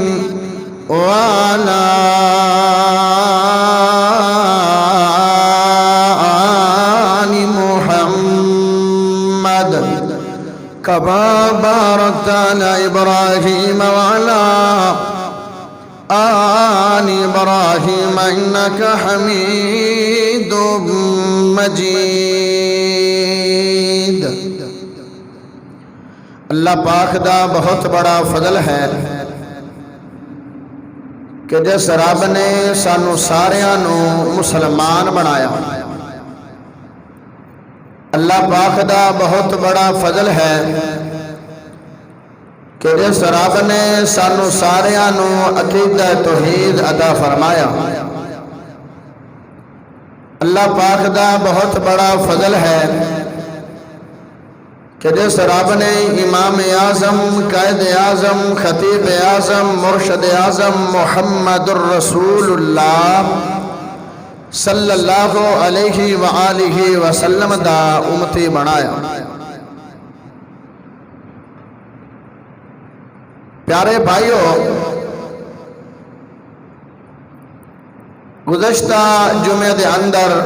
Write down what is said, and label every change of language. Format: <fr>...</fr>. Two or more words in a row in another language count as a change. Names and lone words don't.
<ar>وعلى آل محمد كما باركت على إبراهيم وعلى آل إبراهيم إنك حميد مجيد</ar> <pa>اللہ پاک دا بہت بڑا فضل ہے کہ جس رب نے سانو ساریاں نو مسلمان بنایا اللہ پاک دا بہت بڑا فضل ہے کہ جس رب نے سانو ساریاں نو عقیدہ توحید عطا فرمایا اللہ پاک دا بہت بڑا فضل ہے کہ جس رب نے امام اعظم قائد اعظم خطیب اعظم مرشد اعظم محمد الرسول اللہ</pa> <ar>صلی اللہ علیہ وآلہ وسلم</ar> <pa>دا امتی بنایا پیارے بھائیو گزشتہ جمعے دے اندر</pa>